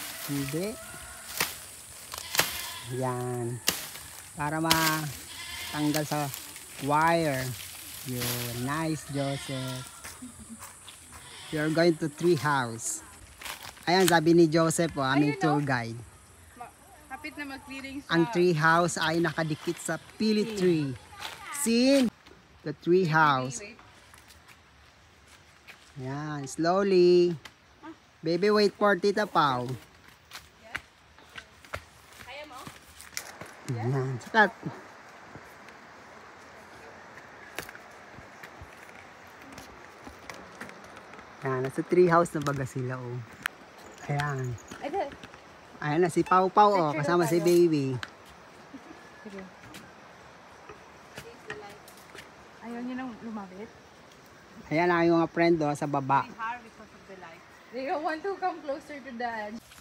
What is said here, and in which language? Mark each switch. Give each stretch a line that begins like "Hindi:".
Filipino: Hindi. Yan. Para matanggal sa wire. Yun.
English: Nice, Joseph. You're going to tree house.
Filipino: Ayan, sabi ni Joseph, aming tour guide. Kapit na mag-clearing sa... Ang tree house ay nakadikit sa pili tree.
English: See? The tree house. Yan, slowly. Baby, wait for Tita Pau.
Filipino: Yan, sakat. Yan, nasa tree house na baga sila, oh. Ayan. Ayan na si Pau Pau, oh, kasama si baby. Ayaw niya nang lumapit. Ayan na yung mga friend, oh, sa baba.
English: They don't want to come closer to dad.